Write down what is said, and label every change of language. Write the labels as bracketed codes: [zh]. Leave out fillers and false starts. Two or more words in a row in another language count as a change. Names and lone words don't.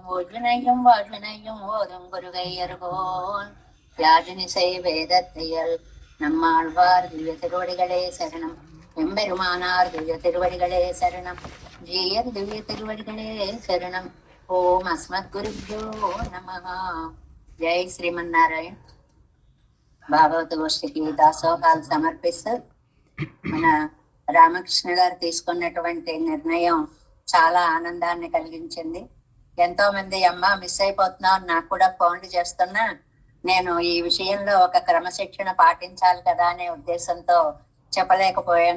[ta] ஊழ்வினையும் வாழ்வினையும் ஓதும் குருகையர்கோன் யாழினிசை வேதத்தையல் நம்மாழ்வார் திவ்ய திருவடிகளே சரணம் எம்பெருமானார் திவ்ய திருவடிகளே சரணம் ஜீயர் திவ்ய திருவடிகளே சரணம் [sa] ॐ अस्मद् गुरुभ्यो नमः [te] జై శ్రీమన్నారాయణ భాగవత గోష్ఠికి దాసోహాలు సమర్పిస్తూ మన రామకృష్ణ గారు తీసుకున్నటువంటి నిర్ణయం చాలా ఆనందాన్ని కలిగించింది. ఎంతో మంది అమ్మ మిస్ అయిపోతున్నావు నాకు కూడా ఫోన్లు చేస్తున్నా నేను ఈ విషయంలో ఒక క్రమశిక్షణ పాటించాలి కదా అనే ఉద్దేశంతో చెప్పలేకపోయాను.